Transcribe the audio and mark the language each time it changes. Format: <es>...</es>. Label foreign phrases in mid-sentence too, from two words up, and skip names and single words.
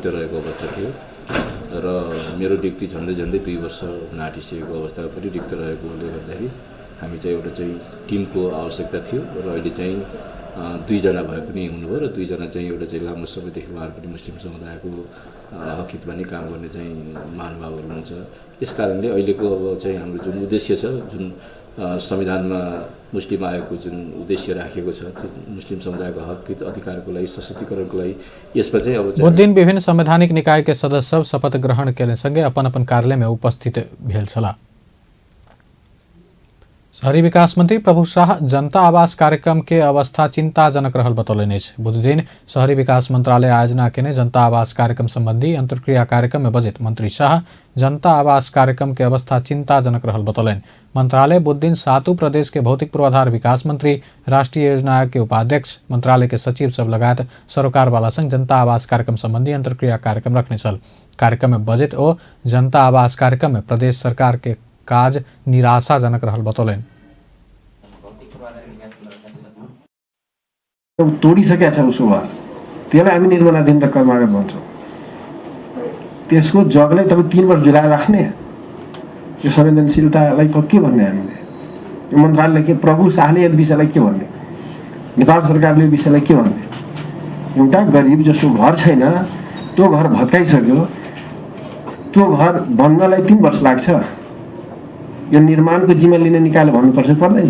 <ne>रहेको अवस्था थियो र मेरो नियुक्ति झन्डै 2 वर्ष नाटिसकेको अवस्थामा पनि रिक्त रहेकोले गर्दाखेरि हामी चाहिँ एउटा चाहिँ टिमको आवश्यकता थियो र अहिले चाहिँ 2 जना भए पनि हुनुभयो र 2 जना चाहिँ एउटा चाहिँ लामो समयदेखि उहाँहरू पनि मुस्लिम समुदायको हक हितमा नै काम गर्ने चाहिँ महानुभावहरू हुनुहुन्छ। यस कारणले अहिलेको अब चाहिँ हाम्रो जुन उद्देश्य छ जुन संविधानमा मुस्लिम आयोगको जुन उद्देश्य राखेको छ मुस्लिम समुदायको हक हित अधिकारको लागि सशक्तिकरणको लागि यसमा चाहिँ अब</ne> <mai>बुध दिन विभिन्न संवैधानिक निकाय के सदस्य शपथ ग्रहण केले संगे अपन अपन कार्यालय में उपस्थित भेल छला। शहरी विकास मंत्री प्रभु शाह जनता आवास कार्यक्रम के अवस्था चिंताजनक रहल बतौलनि। बुध दिन शहरी विकास मंत्रालय आयोजना केने जनता आवास कार्यक्रम संबंधी अंतर्क्रिया कार्यक्रम में बजट मंत्री शाह जनता आवास कार्यक्रम के अवस्था चिंताजनक रहल बतौलनि। मंत्रालय बुध दिन 7 प्रदेश के भौतिक पूर्वाधार विकास मंत्री, राष्ट्रीय योजना आयोग के उपाध्यक्ष, मंत्रालय के सचिव सब लगायत सरोकार वाला संग जनता आवास कार्यक्रम संबंधी अंतर्क्रिया कार्यक्रम रखने छल। कार्यक्रम में बजट और जनता आवास कार्यक्रम में प्रदेश सरकार के काज निराशाजनक रहल बतौलनि।</mai> <ne>तोडिसकेका छ उसको घर त्यसलाई हामी निर्माणाधीन र कर्मागत भन्छौँ। त्यसको जगलाई तपाईँ 3 वर्ष जुलाएर राख्ने यो संवेदनशीलतालाई के भन्ने हामीले यो मन्त्रालयले के प्रभु शाहले यस विषयलाई के भन्ने नेपाल सरकारले यो विषयलाई के भन्ने एउटा गरिब जसको घर छैन त्यो घर भत्काइसक्यो त्यो घर बन्नलाई 3 वर्ष लाग्छ यो निर्माणको जिम्मा लिने निकायले भन्नुपर्छ पर्दैन।</ne>